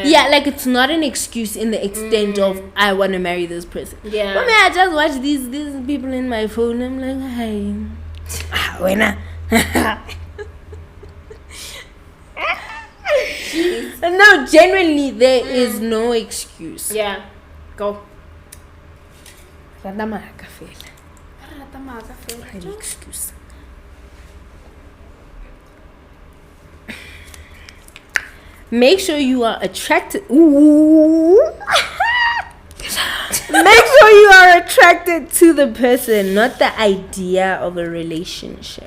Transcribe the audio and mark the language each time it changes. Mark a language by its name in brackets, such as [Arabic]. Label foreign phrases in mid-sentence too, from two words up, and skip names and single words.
[English] Yeah, like it's not an excuse in the extent of I want to marry this person. Yeah. But I just watch these people in my phone. I'm like, hi, when no, genuinely, there is no excuse. Yeah. Go. [Tswana] Rata maka fela. [English] Any excuse. Make sure you are attracted. Ooh. Make sure you are attracted to the person, not the idea of a relationship.